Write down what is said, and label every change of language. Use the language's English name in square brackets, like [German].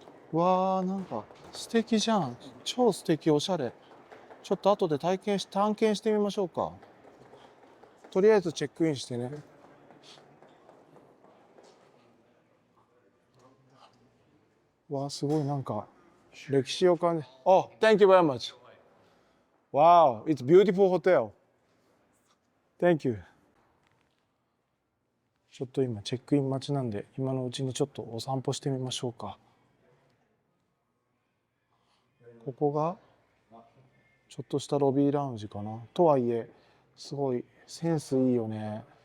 [Japanese] わー、なんか素敵じゃん。超素敵、おしゃれ。ちょっと後で探検してみましょうか。とりあえずチェックインしてね。わあ、すごいなんか歴史を感じ。 [English] Oh, thank you very much. Wow, it's beautiful hotel. Thank you. [Japanese] ちょっと今チェックイン待ちなんで、今のうちにちょっとお散歩してみましょうか。ここがちょっとしたロビーラウンジかな。とはいえ、すごいセンスいいよね。